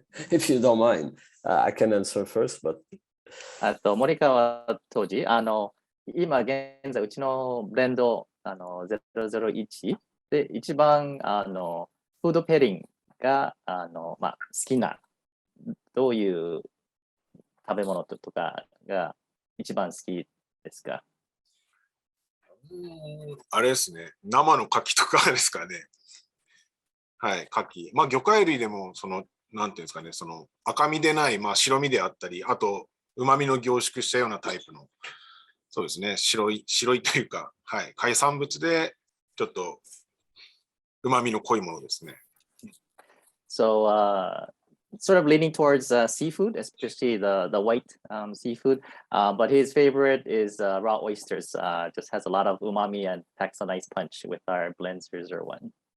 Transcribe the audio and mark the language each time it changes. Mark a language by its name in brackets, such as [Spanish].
[English] If you don't mind, I can answer first, but... [Japanese] 森川当時、今現在うちのブレンド001で一番フードペアリングが好きなどういう食べ物とかが一番好きですか？あれですね、生の牡蠣とかですかね。はい、牡蠣。まあ魚介類でもそのなんていうんですかね、その赤みでない、まあ、白身であったり、あと、旨味の凝縮したようなタイプの、そうですね、白いというか、はい、海産物で、ちょっと、旨味の濃いものですね。 [English] So sort of leaning towards seafood, especially the white seafood. But his favorite is raw oysters. Just has a lot of umami and packs a nice punch with our blends for 01.